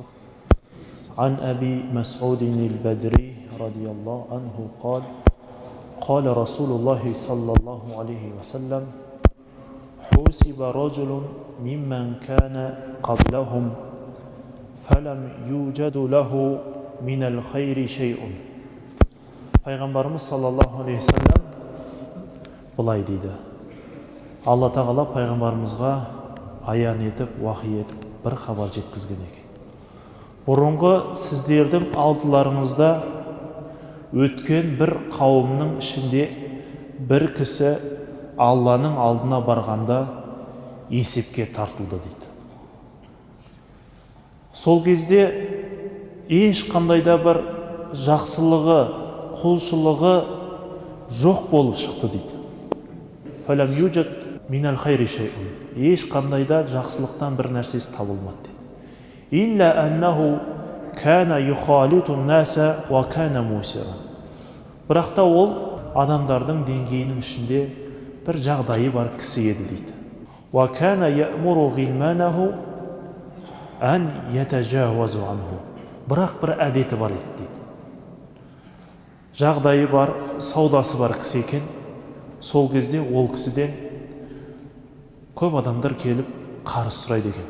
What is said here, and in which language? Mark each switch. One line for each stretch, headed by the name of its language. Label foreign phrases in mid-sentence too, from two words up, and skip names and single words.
Arabic: عن أبي مسعود البدري رضي الله عنه قال قال رسول الله صلى الله عليه وسلم حوسب رجل ممن كان قبلهم فلم يوجد له من الخير شيء.
Kazakh: Пайғамбарымыз
Arabic: صلى الله عليه وسلم
Kazakh: былай дейді:
Arabic: الله تعالى
Kazakh: пайғамбарымызға аян етіп, уахи етіп бір хабар жеткізген екен. Бұрынғы сіздердің алдыларыңызда өткен бір қауымның ішінде бір кісі Алланың алдына барғанда есепке тартылды дейді. Сол кезде ешқандай да бір жақсылығы, құлшылығы жоқ болып шықты дейді.
Arabic: فلم يوجد من الخير شيء.
Kazakh: Ешқандай да жақсылықтан бір нәрсесі табылмады дейді.
Arabic: إلا أنه كان يخالط الناس وكان موسرا.
Kazakh: Бірақ та ол адамдардың деңгейінің ішінде бір жағдайы бар кісі еді дейді.
Arabic: وكان يأمر غلمانه أن يتجاوز عنه.
Kazakh: Бірақ бір әдеті бар еді дейді. Жағдайы бар, саудасы бар кісі екен. Сол кезде ол кісіден көп адамдар келіп қарыз сұрайды екен.